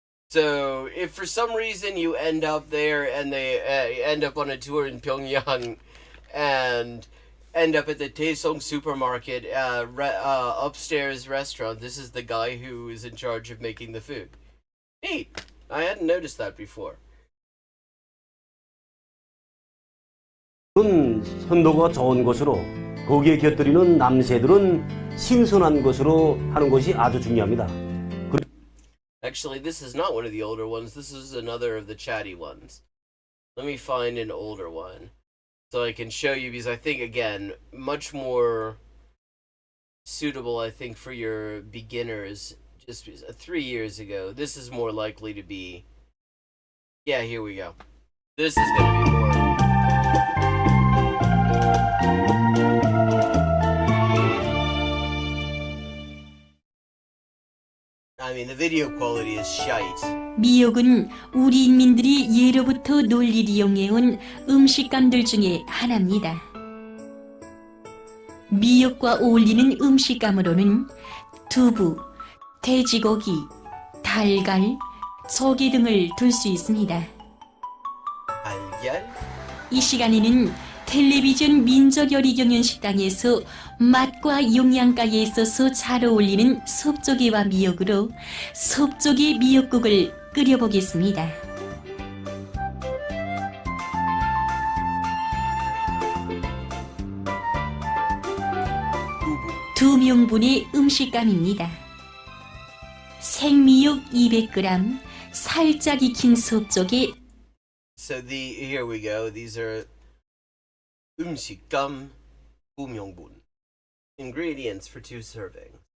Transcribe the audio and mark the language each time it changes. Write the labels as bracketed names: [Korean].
[English] So, if for some reason you end up there and they end up on a tour in Pyongyang and end up at the Taesong supermarket upstairs restaurant, this is the guy who is in charge of making the food. Neat. I hadn't noticed that before. [Korean] 선도가 좋은 것으로, 거기에 곁들이는 남새들은 신선한 것으로 하는 것이 아주 중요합니다. [English] Actually, this is not one of the older ones. This is another of the chatty ones. Let me find an older one so I can show you, because I think, again, much more suitable, I think, for your beginners. Just 3 years ago. This is more likely to be... Yeah, here we go. This is going to be more... I mean, the video quality is shite. [Korean] 미역은 우리 인민들이 예로부터 논리를 이용해온 음식감들 중에 하나입니다. 미역과 어울리는 음식감으로는 두부, 돼지고기, 달걀, 조개 등을 둘 수 있습니다. 달걀? 이 시간에는 텔레비전 민족요리 경연식당에서 맛과 영양가에 있어서 잘 어울리는 섭조개와 미역으로 섭조개 미역국을 끓여보겠습니다. 두 명분의 음식감입니다. 생미역 200g, 살짝 익힌 섭조개. [English] So here we go. These are [Korean] 음식감 2명분. [English] Ingredients for 2 servings.